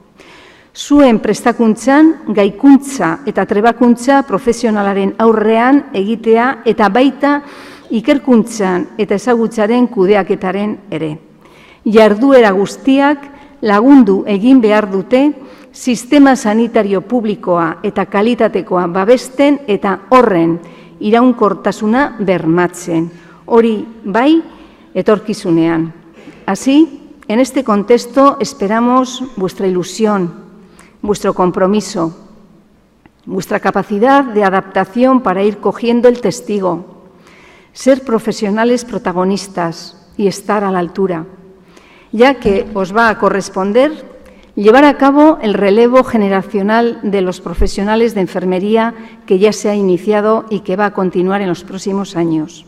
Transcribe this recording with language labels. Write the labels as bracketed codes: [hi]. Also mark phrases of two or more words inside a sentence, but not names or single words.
[eu] Zuen prestakuntzan, gaikuntza eta trebakuntza profesionalaren aurrean egitea eta baita ikerkuntzan eta ezagutzaren kudeaketaren ere. Jarduera guztiak lagundu egin behar dute sistema sanitario publikoa eta kalitatekoa babesten eta horren iraunkortasuna bermatzen. Hori bai, etorkizunean. [es] Así, en este contexto esperamos vuestra ilusión, vuestro compromiso, vuestra capacidad de adaptación para ir cogiendo el testigo, ser profesionales protagonistas y estar a la altura, ya que os va a corresponder llevar a cabo el relevo generacional de los profesionales de enfermería que ya se ha iniciado y que va a continuar en los próximos años.